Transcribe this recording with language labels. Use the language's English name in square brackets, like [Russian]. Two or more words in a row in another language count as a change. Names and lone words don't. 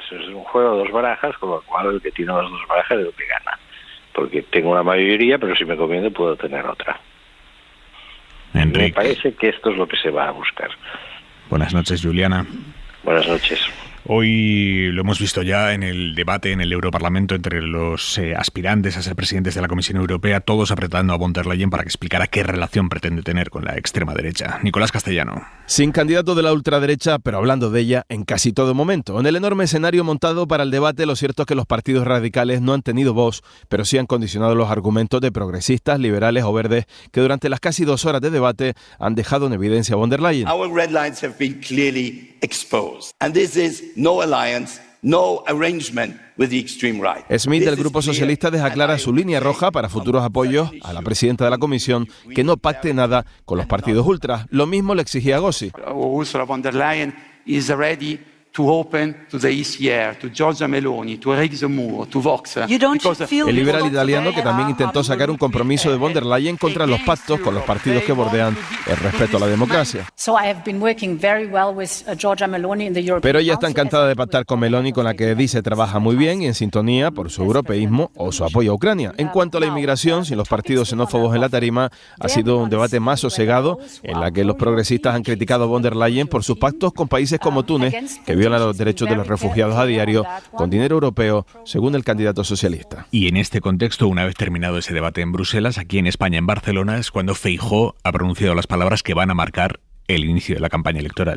[Spanish] Es un juego de 2 barajas, con lo cual el que tiene las 2 barajas es el que gana, porque tengo una mayoría, pero si me conviene puedo tener otra. Enrique. Me parece que esto es lo que se va a buscar. Buenas noches, Juliana. Buenas noches. Hoy lo hemos visto ya en el debate en el Europarlamento entre los aspirantes a ser presidentes de la Comisión Europea, todos apretando a von der Leyen para que explicara qué relación pretende tener con la extrema derecha. Nicolás Castellano. Sin candidato de la ultraderecha, pero hablando de ella en casi todo momento. En el enorme escenario montado para el debate, lo cierto es que los partidos radicales no han tenido voz, pero sí han condicionado los argumentos de progresistas, liberales o verdes que durante las casi 2 horas de debate han dejado en evidencia a von der Leyen. [English] Our red lines have been clearly exposed, and this is no alliance, no arrangement with the extreme right. [Spanish] Smith del Grupo Socialista deja clara su línea roja para futuros apoyos a la presidenta de la Comisión, que no pacte nada con los partidos ultras. Lo mismo le exigía Gossi. [English] Ursula von der Leyen is ready to open to the ECR, to Giorgia Meloni, to Eric Zemmour, to Vox. [Spanish] El liberal italiano, que también intentó sacar un compromiso de von der Leyen contra los pactos con los partidos que bordean el respeto a la democracia. Pero ella está encantada de pactar con Meloni, con la que dice trabaja muy bien y en sintonía por su europeísmo o su apoyo a Ucrania. En cuanto a la inmigración, sin los partidos xenófobos en la tarima, ha sido un debate más sosegado, en la que los progresistas han criticado a von der Leyen por sus pactos con países como Túnez, que violan los derechos de los refugiados a diario con dinero europeo, según el candidato socialista. Y en este contexto, una vez terminado ese debate en Bruselas, aquí en España, en Barcelona, es cuando Feijóo ha pronunciado las palabras que van a marcar el inicio de la campaña electoral.